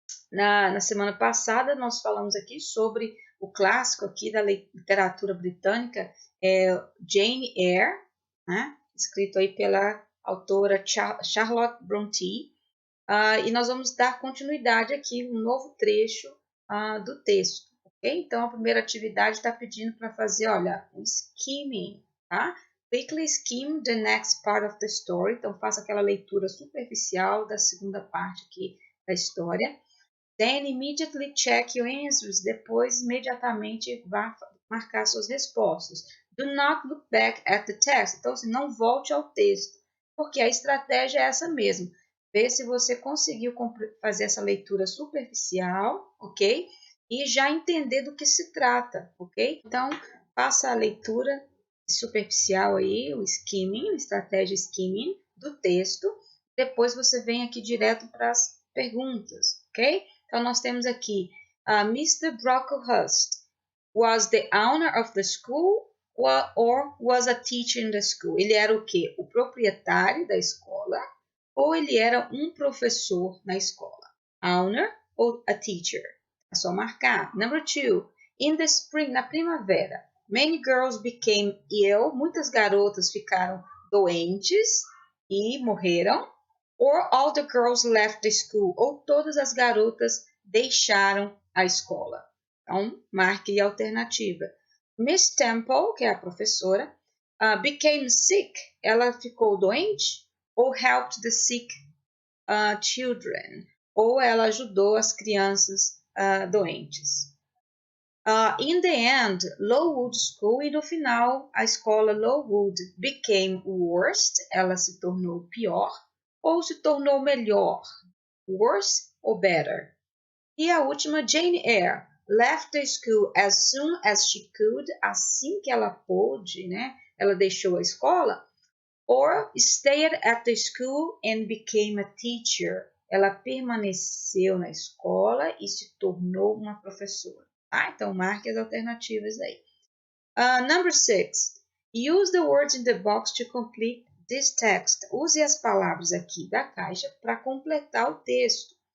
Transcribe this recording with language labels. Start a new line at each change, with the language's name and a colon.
Portuguese: Na semana passada, nós falamos aqui sobre o clássico aqui da literatura britânica, Jane Eyre, né? Escrito aí pela autora Charlotte Brontë, e nós vamos dar continuidade aqui, um novo trecho do texto, ok? Então, a primeira atividade está pedindo para fazer, olha, um skimming, tá?
English: Quickly skim the next part of the story.
Portuguese: Então, faça aquela leitura superficial da segunda parte aqui da história.
English: Then, immediately check your answers.
Portuguese: Depois, imediatamente, vá marcar suas respostas.
English: Do not look back at the text.
Portuguese: Então, não volte ao texto, porque a estratégia é essa mesmo. Ver se você conseguiu fazer essa leitura superficial, ok? E já entender do que se trata, ok? Então, faça a leitura superficial aí, o skimming, a estratégia skimming do texto. Depois você vem aqui direto para as perguntas, ok? Então, nós temos aqui, Mr.
English: Brocklehurst was the owner of the school or was a teacher in the school?
Portuguese: Ele era o quê? O proprietário da escola ou ele era um professor na escola? Owner ou a teacher? É só marcar.
English: Number 2. In the spring,
Portuguese: na primavera,
English: many girls became ill.
Portuguese: Muitas garotas ficaram doentes e morreram.
English: Or all the girls left the school.
Portuguese: Ou todas as garotas deixaram a escola. Então, marque a alternativa. Miss Temple, que é a professora,
English: became sick.
Portuguese: Ela ficou doente?
English: Ou helped the sick children?
Portuguese: Ou ela ajudou as crianças doentes?
English: In the end, Lowood School,
Portuguese: e no final, a escola
English: Lowood became worst.
Portuguese: Ela se tornou pior ou se tornou melhor?
English: Worse or better?
Portuguese: E a última,
English: Jane Eyre left the school as soon as she could.
Portuguese: Assim que ela pôde, né? Ela deixou a escola.
English: Or stayed at the school and became a teacher.
Portuguese: Ela permaneceu na escola e se tornou uma professora. Então, marque as alternativas aí.
English: Number 6. Use the words in the box to complete this text.
Portuguese: Use as palavras aqui da caixa para completar o texto.